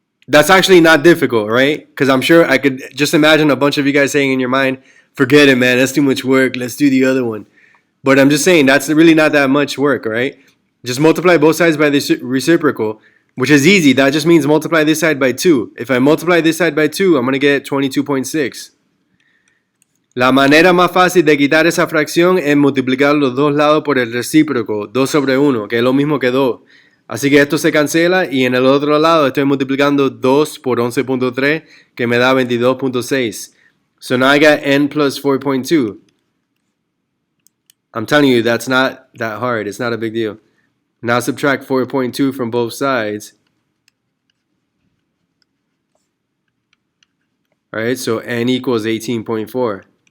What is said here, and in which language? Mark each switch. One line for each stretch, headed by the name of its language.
English: That's actually not difficult, right? Because I'm sure I could just imagine a bunch of you guys saying in your mind, forget it, man, that's too much work, let's do the other one. But I'm just saying, that's really not that much work, right? Just multiply both sides by the reciprocal, which is easy. That just means multiply this side by 2. If I multiply this side by 2, I'm going to get 22.6.
Spanish: La manera más fácil de quitar esa fracción es multiplicar los dos lados por el recíproco, 2 sobre 1, que es lo mismo que 2. Así que esto se cancela y en el otro lado estoy multiplicando 2 por 11.3, que me da 22.6.
English: So now I got n plus 4.2. I'm telling you, that's not that hard. It's not a big deal. Now subtract 4.2 from both sides. Alright, so n equals 18.4.